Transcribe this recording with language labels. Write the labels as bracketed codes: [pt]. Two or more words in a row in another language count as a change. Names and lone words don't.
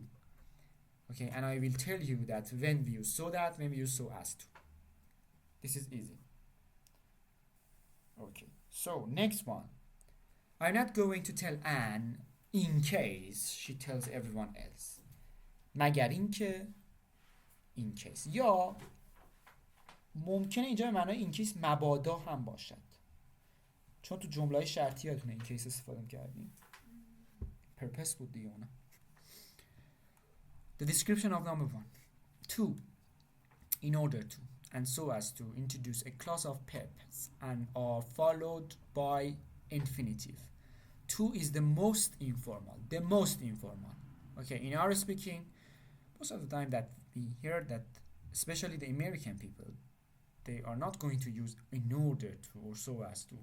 [en] Okay, and I will tell you that when we use so that, when we use so as to. This is easy. Okay, so next one. I'm not going to tell Anne in case she tells everyone else. [fa] مگر اینکه [en] in case. [fa] یا ممکنه اینجا به معنای [en] in case [fa] مبادا هم باشد. چون تو جمله شرطی هاتونه [en] in case [fa] استفاده کردیم. Purpose بود دیگه اونه. [en] The description of number 1. To, in order to, and so as to introduce a clause of purpose and are followed by infinitive. To is the most informal. The most informal. Okay, in our speaking, most of the time that we hear that, especially the American people, they are not going to use in order to or so as to.